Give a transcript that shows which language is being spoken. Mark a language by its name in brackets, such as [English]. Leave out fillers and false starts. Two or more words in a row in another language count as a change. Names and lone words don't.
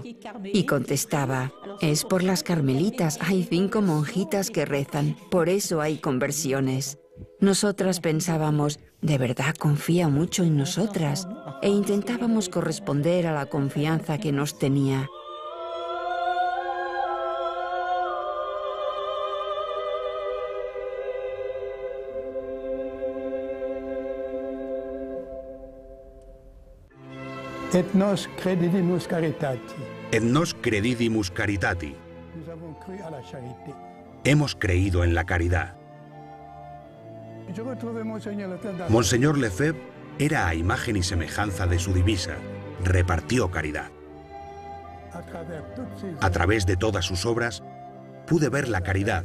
[Spanish] Y contestaba: es por las carmelitas, hay 5 monjitas que rezan, por eso hay conversiones. Nosotras pensábamos: ¿de verdad confía mucho en nosotras? E intentábamos corresponder a la confianza que nos tenía. [Latin] Et nos credidimus caritati. Et nos credidimus caritati. [Spanish] Hemos creído en la caridad. Monseñor Lefebvre era a imagen y semejanza de su divisa, repartió caridad. A través de todas sus obras pude ver la caridad.